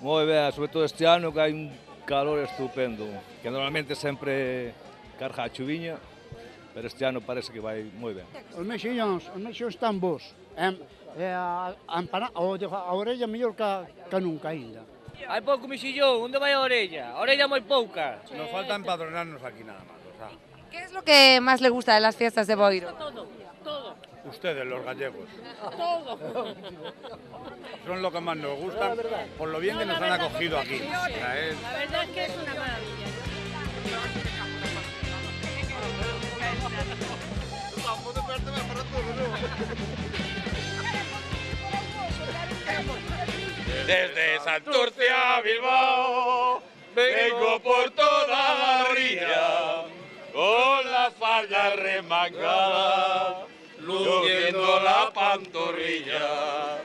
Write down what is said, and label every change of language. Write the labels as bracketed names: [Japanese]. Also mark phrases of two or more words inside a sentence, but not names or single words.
[Galician] Moi ben, sobre todo este ano que hai un calor estupendo, que normalmente sempre carga a chuviña, pero este ano parece que vai moi ben. Os mexillóns están bons. A orella mellor que nunca ainda. Hai pouco mexillón, onde vai a orella? A orella moi pouca. [Spanish] Nos falta empadronarnos aquí nada más. ¿Qué es lo que más le gusta de las fiestas de Boiro? Todo. Ustedes, los gallegos. Todo. Son lo que más nos gusta, por lo bien que nos han acogido aquí. La verdad es que es una maravilla. Desde Santurce a Bilbao vengo por toda la ría con la falda remangada, luciendo la pantorrilla.